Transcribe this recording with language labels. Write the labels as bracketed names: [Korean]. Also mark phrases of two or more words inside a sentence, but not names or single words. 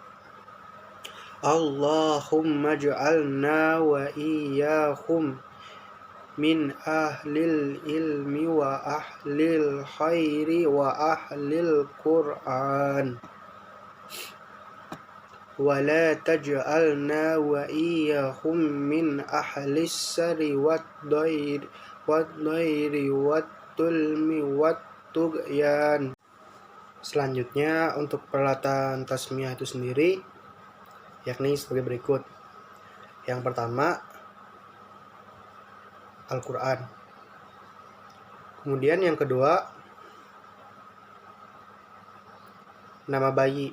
[Arabic] اللهم اجعلنا وإياهم من أهل العلم وأهل الخير وأهل القرآن ولا تجعلنا وإياهم من أهل الشر والضير والظلم والطغيان. [Indonesian] Selanjutnya untuk peralatan tasmiyah itu sendiri yakni sebagai berikut. Yang pertama, Al-Quran. Kemudian yang kedua, nama bayi.